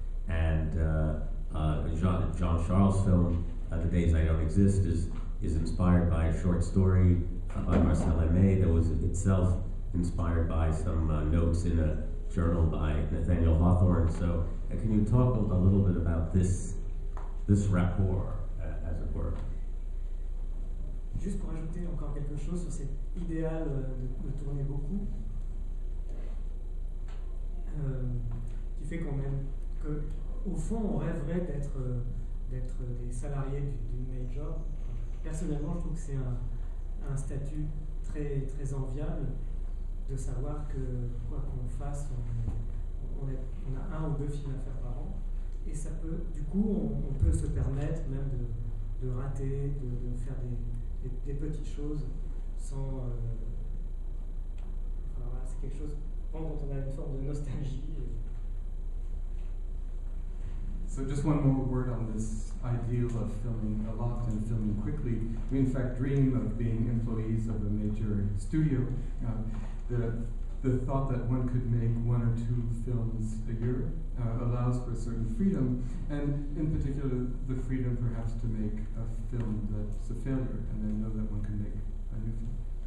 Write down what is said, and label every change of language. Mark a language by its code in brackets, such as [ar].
[en] And Jean Charles' film, The Days I Don't Exist, is inspired by a short story by Marcel Aimé that was itself inspired by some notes in a journal by Nathaniel Hawthorne. So can you talk a little bit about this rapport, as it were? [fr] Juste pour ajouter encore quelque chose sur cet idéal de tourner beaucoup, qui fait qu'au fond on rêverait d'être des salariés d'une major. Personnellement, je trouve que c'est un statut très, très enviable de savoir que quoi qu'on fasse, on a 1 ou 2 films à faire par an, et ça peut, du coup, on peut se permettre même de rater, de faire des petites choses sans. Voilà, c'est quelque chose dont on a une sorte de nostalgie. [en] So just one more word on this ideal of filming a lot and filming quickly. We in fact dream of being employees of a major studio. The thought that one could make 1 or 2 films a year allows for a certain freedom, and in particular the freedom perhaps to make a film that's a failure and then know that one can make a new film.